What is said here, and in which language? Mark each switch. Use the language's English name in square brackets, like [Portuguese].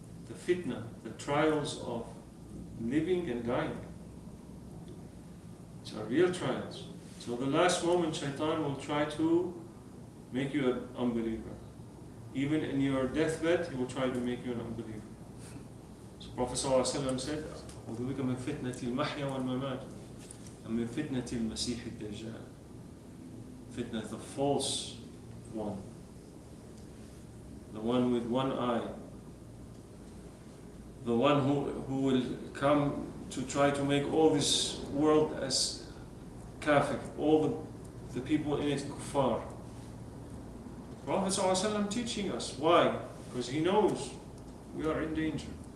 [English] The fitna, the trials of living and dying. These are real trials. So the last moment, shaitan will try to make you an unbeliever. Even in your deathbed, he will try to make you an unbeliever. So Prophet ﷺ said, [Arabic] أعوذ بك من فتنة المحيا والممات ومن فتنة المسيح الدجال. [English] Fitna, the false one, the one with one eye, the one who will come to try to make all this world as kafir, all the people in it kuffar. Prophet ﷺ teaching us. Why? Because he knows we are in danger.